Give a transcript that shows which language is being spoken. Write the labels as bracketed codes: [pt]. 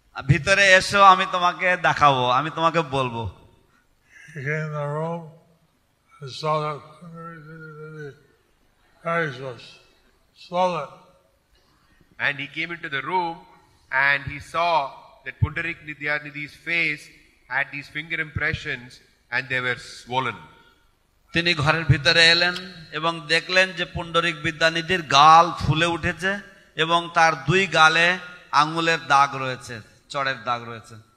[bn] ভিতরে এসো, আমি তোমাকে দেখাবো, আমি তোমাকে বলবো। [en] He came in the room and saw that the face was swollen. And he came into the room and he saw that Pundarik Nidyanidhi's face had these finger impressions and they were swollen. [bn] তিনি ঘরের ভিতরে এলেন এবং দেখলেন যে পুণ্ডরিক বিদ্যানিধির গাল ফুলে উঠেছে এবং তার দুই গালে আঙ্গুলের দাগ রয়েছে, চড়ের দাগ রয়েছে।